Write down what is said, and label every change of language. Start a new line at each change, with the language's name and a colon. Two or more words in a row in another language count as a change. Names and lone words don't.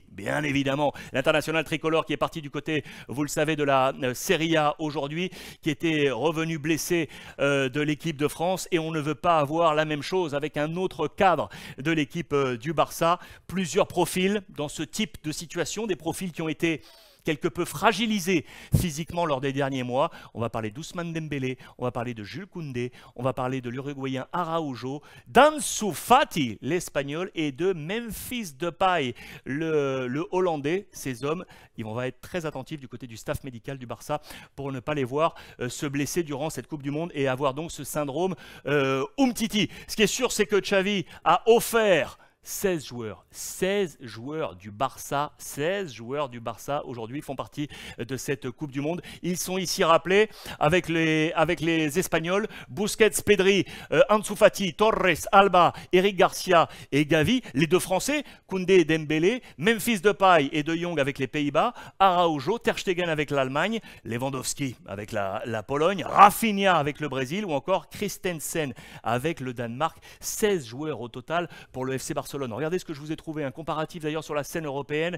French: Bien évidemment, l'international tricolore qui est parti du côté, vous le savez, de la Serie A aujourd'hui, qui était revenu blessé de l'équipe de France, et on ne veut pas avoir la même chose avec un autre cadre de l'équipe du Barça. Plusieurs profils dans ce type de situation, des profils qui ont été quelque peu fragilisé physiquement lors des derniers mois. On va parler d'Ousmane Dembélé, on va parler de Jules Koundé, on va parler de l'Uruguayen Araujo, d'Ansu Fati, l'Espagnol, et de Memphis Depay, le Hollandais. Ces hommes, on va être très attentifs du côté du staff médical du Barça pour ne pas les voir se blesser durant cette Coupe du Monde et avoir donc ce syndrome Umtiti. Ce qui est sûr, c'est que Xavi a offert 16 joueurs du Barça, 16 joueurs du Barça aujourd'hui font partie de cette Coupe du Monde. Ils sont ici rappelés avec les Espagnols, Busquets, Pedri, Ansu Fati, Torres, Alba, Eric Garcia et Gavi. Les deux Français, Koundé et Dembélé, Memphis Depay et De Jong avec les Pays-Bas, Araujo, Ter Stegen avec l'Allemagne, Lewandowski avec la Pologne, Rafinha avec le Brésil ou encore Christensen avec le Danemark. 16 joueurs au total pour le FC Barcelone. Regardez ce que je vous ai trouvé, un comparatif d'ailleurs sur la scène européenne.